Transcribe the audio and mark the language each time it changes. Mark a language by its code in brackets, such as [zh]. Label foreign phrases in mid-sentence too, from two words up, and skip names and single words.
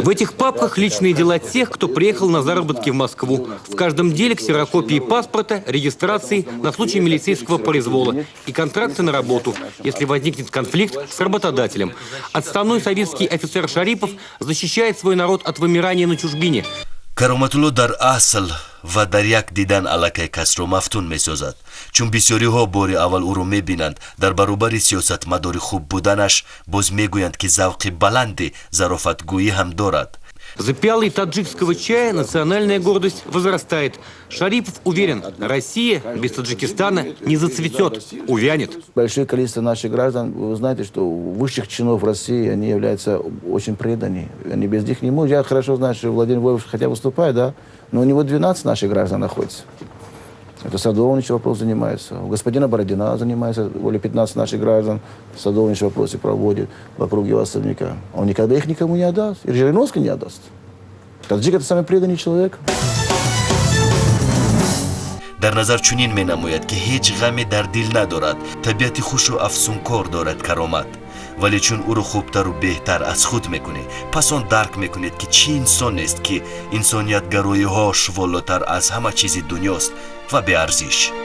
[ru] В этих папках личные дела тех, кто приехал на заработки в Москву. В каждом деле ксерокопии паспорта, регистрации на случай милицейского произвола и контракты на работу, если возникнет конфликт с работодателем. Отставной советский офицер Шарипов защищает свой народ от вымирания на чужбине. [tg] кароматулло дар асл ва дар як дидан аллакай касро мафтун месозад, чун бисёриҳо бори аввал ӯро мебинанд дар баробари сиёсатмадори хуб буданаш боз мегӯянд ки завқи баланди зарофатгӯӣ ҳам дорад. [ru] За пиалой таджикского чая национальная гордость возрастает. Шарипов уверен, Россия без Таджикистана не зацветет, увянет. Большое количество наших граждан, вы знаете, что высших чинов России, они являются очень преданными. Они без них не могут. Я хорошо знаю, что Владимир Вольфович хотя выступает, да, но у него 12 наших граждан находится. Это Садовнич вопрос занимается. У господина Бородина занимается, более 15 наших граждан. Садовнич вопросы проводит вокруг его особняка. Он никогда их никому не отдаст. И Жириновский не отдаст. Таджик — это самый преданный человек. [tg] дар назар чунин менамояд ки ҳеҷ ғаме дар дил надорад, табиати хушу афсункор дорад каромат. вале чун ӯро хубтару беҳтар аз худ мекунед, пас он дарк мекунед ки чӣ инсонест ки инсониятгароиҳош волотар аз ҳама чизи дунёст ва беарзиш.